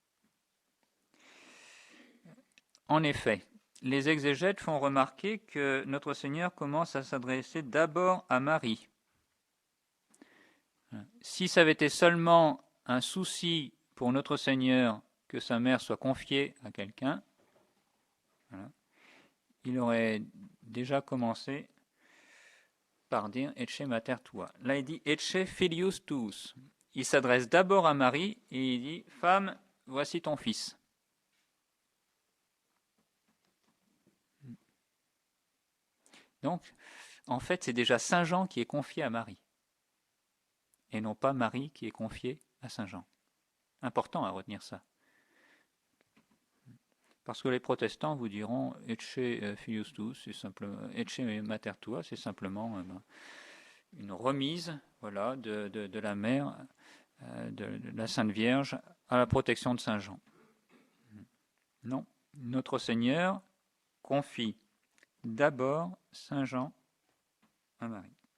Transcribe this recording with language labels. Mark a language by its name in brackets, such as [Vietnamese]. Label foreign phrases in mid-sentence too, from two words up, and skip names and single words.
[French] En effet, les exégètes font remarquer que notre Seigneur commence à s'adresser d'abord à Marie. Si ça avait été seulement un souci pour notre Seigneur que sa mère soit confiée à quelqu'un, voilà, il aurait déjà commencé par dire [Latin] Ecce mater tua. [French] Là, il dit [Latin] Ecce filius tuus. [French] Il s'adresse d'abord à Marie et il dit Femme, voici ton fils. Donc, en fait, c'est déjà Saint Jean qui est confié à Marie, et non pas Marie qui est confiée à Saint Jean. important à retenir ça. Parce que les protestants vous diront [Latin] Ecce filius tuus, [French] c'est simplement [Latin] Ecce mater tua, [French] c'est simplement une remise, voilà, de la mère, de la Sainte Vierge à la protection de Saint Jean. Non, notre Seigneur confie d'abord Saint Jean à Marie.